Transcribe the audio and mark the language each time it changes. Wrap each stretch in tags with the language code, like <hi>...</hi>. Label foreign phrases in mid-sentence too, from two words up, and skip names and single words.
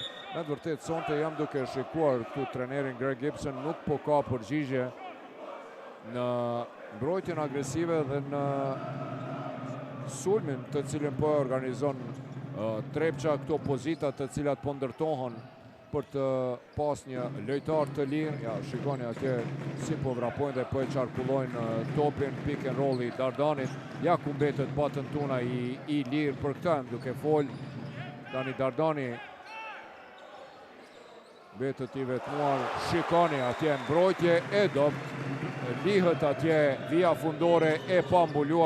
<sq>Me të vërtet sonte jam duke shikuar këtu trenerin Greg Gibson, nuk po ka përgjigje në mbrojtjen agresive dhe në sulmin të cilin po e organizon Trepça, këto pozita të cilat po ndërtohen për të pas një lojtar të lirë. Ja, shikoni atje si po vrapojnë dhe po e qarkullojnë topin,</sq> <en>pick and roll</en> <sq>i Dardanit. Ja ku mbetet Batën Tuna i lirë për këta, duke fol. Tani Dardani betet i vetmuar, shikoni atje mbrojtje e dopt, lihet atje via fundore e pa mbuluar.</sq>